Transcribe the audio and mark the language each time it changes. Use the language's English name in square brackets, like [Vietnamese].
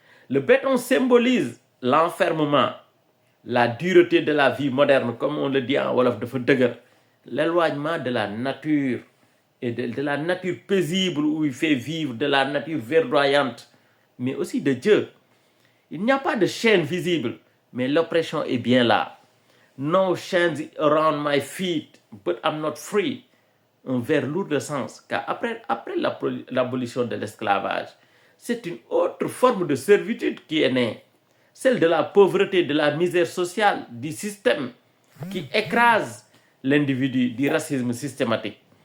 [French] Le béton symbolise l'enfermement, la dureté de la vie moderne, comme on le dit en Wolof de Fedegger, l'éloignement de la nature et de la nature paisible où il fait vivre, de la nature verdoyante, mais aussi de Dieu. Il n'y a pas de chaîne visible, mais l'oppression est bien là. [English] No chains around my feet, but I'm not free. [French] Un vers lourd de sens, car après l'abolition de l'esclavage, c'est une autre forme de servitude qui est née, celle de la pauvreté, de la misère sociale, du système qui écrase l'individu, du racisme systématique.